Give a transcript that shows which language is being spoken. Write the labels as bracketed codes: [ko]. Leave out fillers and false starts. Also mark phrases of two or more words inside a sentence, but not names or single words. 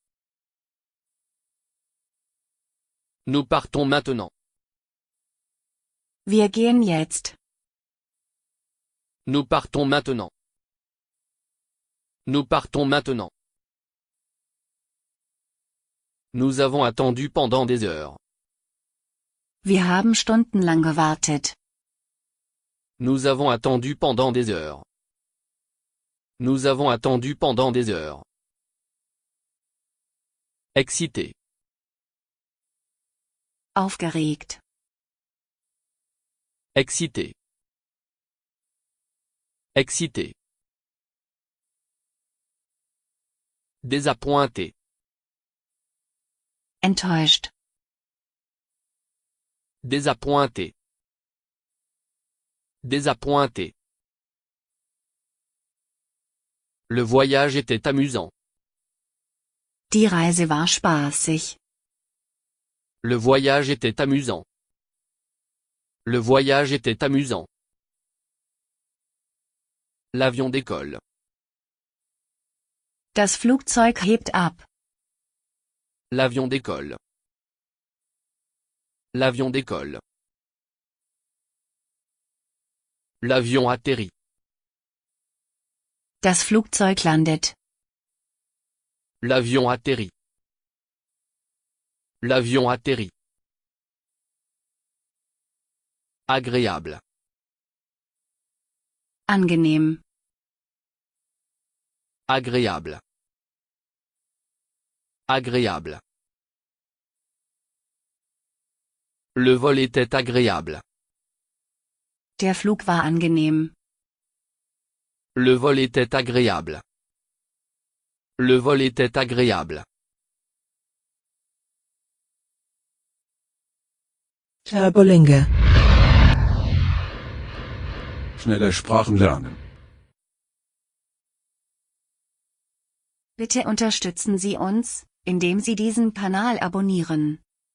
[fr] Nous partons maintenant. [de] Wir gehen jetzt. [fr] Nous partons maintenant. Nous partons maintenant. Nous avons attendu pendant des heures. [de] Wir haben stundenlang gewartet. [fr] Nous avons attendu pendant des heures. Nous avons attendu pendant des heures. Excité. [de] Aufgeregt. [fr] Excité. Excité. Désappointé. [de] Enttäuscht. [fr] Désappointé. Désappointé. Le voyage était amusant. [de] Die Reise war spaßig. [fr] Le voyage était amusant. Le voyage était amusant. L'avion décolle. [de] Das Flugzeug hebt ab. [fr] L'avion décolle. L'avion décolle. L'avion atterrit. [de] Das Flugzeug landet. [fr] L'avion atterrit. L'avion atterrit. Agréable. [de] Angenehm. [fr] Agréable. Agréable. Le vol était agréable. [de] Der Flug war angenehm. [fr] Le vol était agréable. Le vol était agréable. [de] Turbolinge. Schnelle Sprachen lernen. Bitte unterstützen Sie uns, indem Sie diesen Kanal abonnieren.